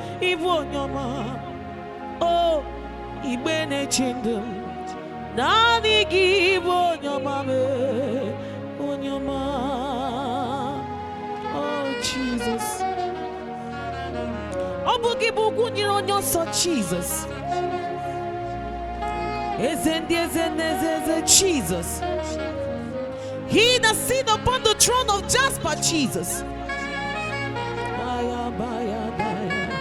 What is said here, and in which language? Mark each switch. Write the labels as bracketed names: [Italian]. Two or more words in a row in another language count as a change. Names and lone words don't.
[Igbo] Ịbụ onye ọma, o igbe na-eche ndụ m, naanị gị bụ onye ọma m. Onye ọma, oh, Jesus. Ọ bụ gị bụ ugwu nyere onye nsọ, Jesus. Eze ndị eze na eze eze, Jesus. [English] He that sit upon the throne of Jasper, Jesus. Baya, baya, baya.